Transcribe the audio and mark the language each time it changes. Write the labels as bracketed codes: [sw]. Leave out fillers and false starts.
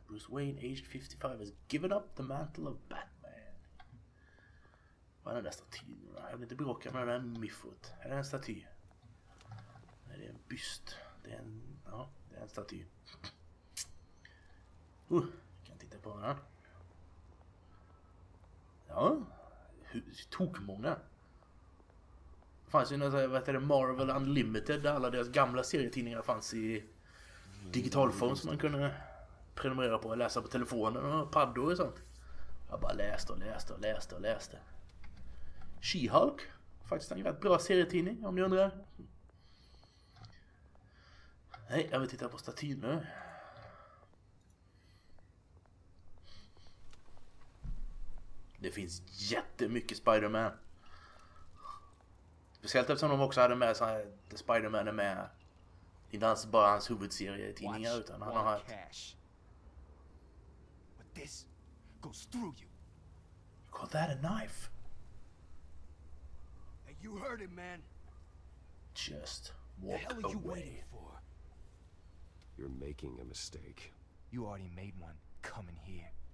[en] Bruce Wayne, aged 55, has given up the mantle of Batman. [sv] Vad är den där statyn? Jag vill inte bråka med den där miffot. Är det en staty? Nej, det är en byst. Det är en... Ja, det är en staty. Kan titta på den. Ja. Tokmånga. Det fanns ju något, vad heter det, Marvel Unlimited där alla deras gamla serietidningar fanns i digitalform som man kunde prenumerera på och läsa på telefonen och paddor och sånt. Jag bara läste. She-Hulk. Faktiskt en rätt bra serietidning om ni undrar. Nej, jag vill titta på statyn nu. Det finns jättemycket Spider-Man. Speciellt eftersom de också hade med så här, Spider-Man är med. Inte alls bara hans huvudserie-tidningar utan han har haft... [en] But this goes through you. Call that a knife? Hey, you heard it, man. Just The walk hell are you away. waiting for? You're making a mistake. You already made one coming here.